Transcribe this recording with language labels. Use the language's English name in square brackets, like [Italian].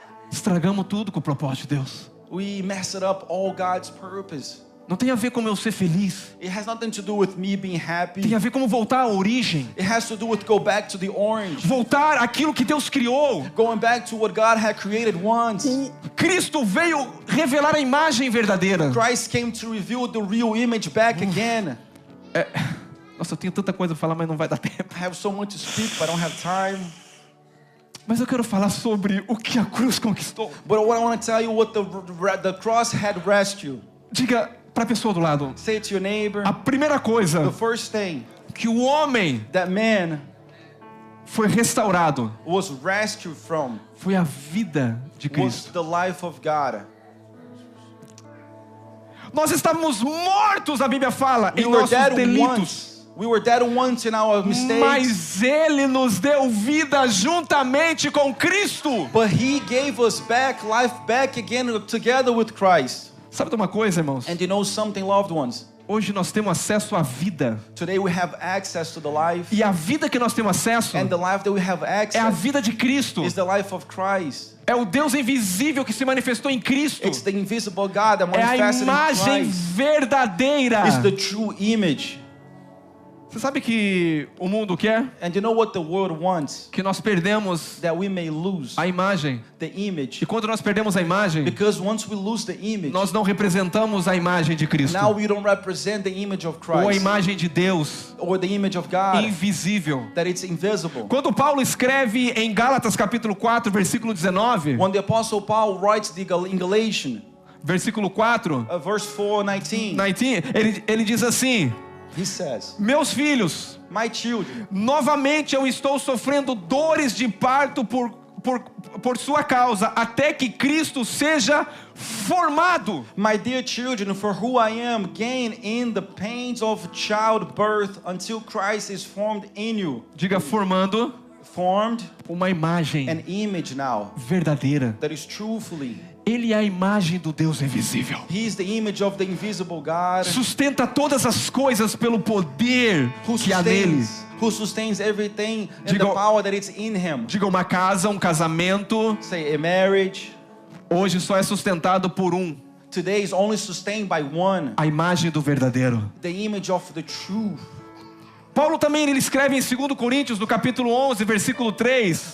[Portuguese] Estragamos tudo com o propósito de Deus. [English] We mess it up all God's purpose. [Portuguese] Não tem a ver com eu ser feliz. [English] It has nothing to do with me being happy. [Portuguese] Tem a ver como voltar à origem. [English] It has to do with go back to the orange. [Portuguese] Voltar àquilo que Deus criou. [English] Going back to what God had created once. [Portuguese] O Cristo veio revelar a imagem verdadeira. [English] Christ came to reveal the real image back again. [Portuguese] Nossa, eu tenho tanta coisa para falar, mas não vai dar tempo. [English] I have so much to speak, but I don't have time. [Portuguese] Mas eu quero falar sobre o que a cruz conquistou. [English] But what I want to tell you, what the cross had rescued. [Portuguese] Diga para a pessoa do lado. [English] Say it to your neighbor. [Portuguese] A primeira [English] The [Portuguese] coisa [English] first thing, [Portuguese] que o homem [English] that man [Portuguese] foi restaurado [English] was rescued from [Portuguese] foi a vida de [English] was [Portuguese] Cristo. [English] the life of God. [Portuguese] Nós estávamos mortos, a Bíblia fala, em [English] We were [Portuguese] nossos [English] dead [Portuguese] delitos. [English] once. We were dead once in our mistakes. [Portuguese] Mas Ele nos deu vida juntamente com Cristo. [English] But He gave us life back again together with Christ. [Portuguese] Sabe de uma coisa, irmãos? [English] And you know something, loved ones? [Portuguese] Hoje nós temos acesso à vida. [English] Today we have access to the life. [Portuguese] E a vida que nós temos acesso [English] And the life that we have [Portuguese] é a [English] access [Portuguese] vida de Cristo. [English] is the life of Christ. [Portuguese] É o Deus invisível que se manifestou em Cristo. [English] It's the invisible God that [Portuguese] É a [English] manifested in [Portuguese] imagem [English] Christ. [Portuguese] verdadeira. [English] It's the true image. [Portuguese] Você sabe que o mundo quer? [English] And you know what the world wants? [Portuguese] Que nós perdemos [English] That we may lose [Portuguese] a imagem. [English] the image. [Portuguese] E quando nós perdemos a imagem, [English] Because once we lose the image, [Portuguese] nós não representamos a imagem de Cristo. [English] now we don't represent the image of [Portuguese] Ou a [English] Christ [Portuguese] imagem de Deus [English] or the image of God, [Portuguese] invisível. [English] that it's invisible. [Portuguese] Quando Paulo escreve em Gálatas capítulo 4, versículo 19, [English] When the Apostle Paul writes in Galatians, [Portuguese] versículo 4, [English] verse 4:19, [Portuguese] 19, ele diz assim: [English] he says, [Portuguese] meus filhos, [English] my children, [Portuguese] novamente eu estou sofrendo dores de parto por por sua causa, até que Cristo seja formado. [English] My dear children, for who I am, gain in the pains of childbirth until Christ is formed in you. [Portuguese] Diga, formando [English] Formed [Portuguese] uma imagem [English] an image now [Portuguese] verdadeira. [English] that is truthfully. [Portuguese] Ele é a imagem do Deus invisível. [English] He is the image of the invisible God [Portuguese] Sustenta todas as coisas pelo poder que há nele. [English] who sustains everything in [Portuguese] Diga- [English] the power that is in him. [Portuguese] Diga, uma casa, um casamento, [English] Say a marriage [Portuguese] hoje só é sustentado por um. [English] today is only sustained by one, [Portuguese] A imagem do verdadeiro. [English] the image of the truth. [Portuguese] Paulo também ele escreve em 2 Coríntios, no capítulo 11, versículo 3.